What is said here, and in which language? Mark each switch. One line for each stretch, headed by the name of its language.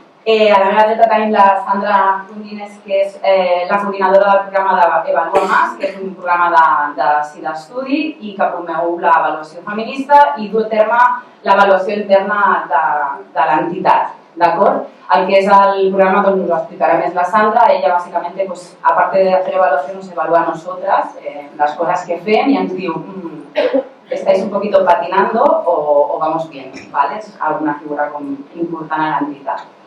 Catalan: A la meva dreta tenim la Sandra Fundines, que és la coordinadora del programa d'Evalua Mas, que és un programa de d'estudi i que promou l'avaluació feminista i du a terme l'avaluació interna de l'entitat. El que és el programa us ho explicarà més la Sandra. Ella, bàsicament,
Spanish: aparte de hacer evaluación, nos evalúa a nosotras las cosas
Catalan: que fem i ens diu
Spanish: estáis un poquito patinando o vamos bien, ¿vale?
Catalan: És alguna figura important a l'entitat.